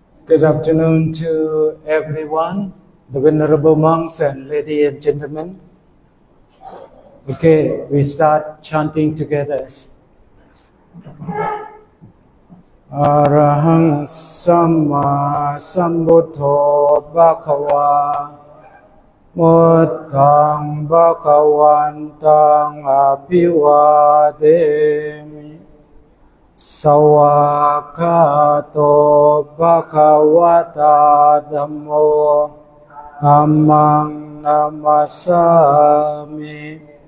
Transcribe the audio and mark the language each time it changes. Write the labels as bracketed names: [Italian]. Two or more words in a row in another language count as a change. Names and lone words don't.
[English] Good afternoon to everyone, the venerable monks and ladies and gentlemen. Okay, we start chanting together. [Pali] Arahang Samma Sambuddho Bhagava Buddhang Bhagavantang Abhivademi Sawakato Bhagavata Dhammo Dhammang Namasami